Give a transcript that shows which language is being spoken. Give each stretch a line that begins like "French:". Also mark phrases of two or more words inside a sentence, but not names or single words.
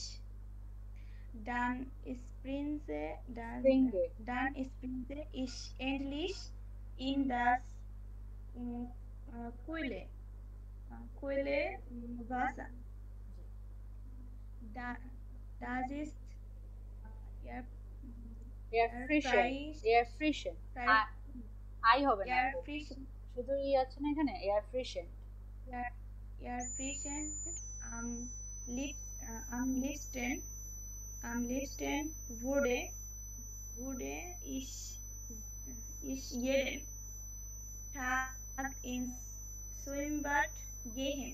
German: Dann springe ich endlich in das kühle Wasser. Das ist Erfrischend.
Bangla: আই হবে না, শুধু ই আছে না এখানে,
German: Erfrischend. Am liebsten würde ich jeden Tag ins Schwimmbad gehen.